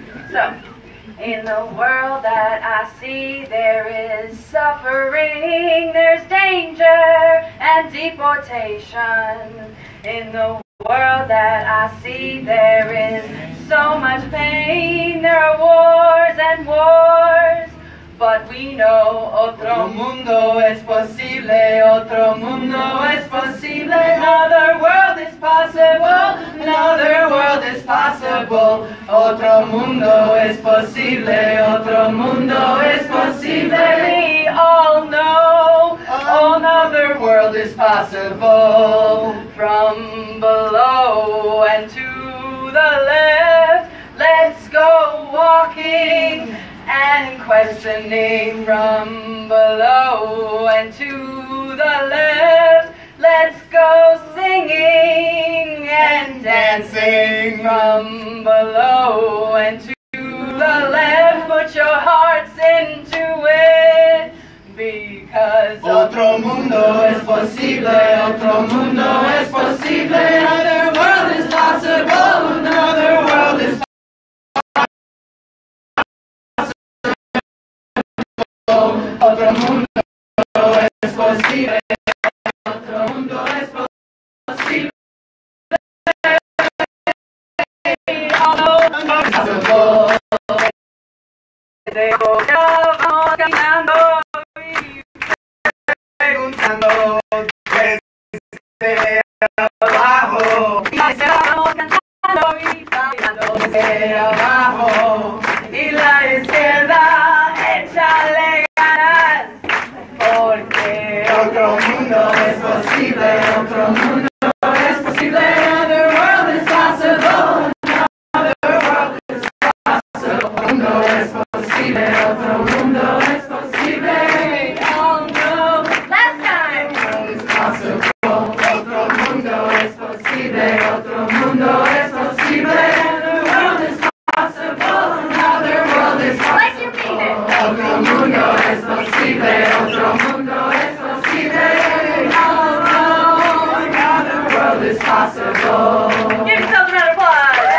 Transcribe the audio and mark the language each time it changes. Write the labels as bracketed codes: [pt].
[en] So, in the world that I see, there is suffering, there's danger and deportation. In the world that I see, there is so much pain, there are wars and wars. But we know [es] otro mundo es posible, otro mundo es posible. [en] Another world is possible, another world is possible. [es] Otro mundo es posible, otro mundo es posible. [en] We all know another world is possible. From below and to the left, let's go walking and questioning. From below and to the left, let's go singing and dancing. From below and to the left, put your hearts into it, because [es] otro mundo es posible, [en] otro mundo es posible. Another world is possible, another world is possible. [es] Otro mundo es posible, otro mundo es posible. Vamos caminando y preguntando desde abajo. Y vamos cantando y bailando desde abajo. Y la izquierda, échale ganas, porque otro mundo es posible, otro mundo es posible. [en] Another world is possible, another world is possible. [es] Otro mundo es posible, otro mundo es posible. [en] Oh no, last time. [es] Otro mundo es possible, otro mundo es posible, otro mundo es posible. [en] Another world is possible, another world is possible. Like you mean it. [es] Otro mundo es posible, otro mundo es posible. [en] Oh no, another world is possible. Give yourselves a round of applause.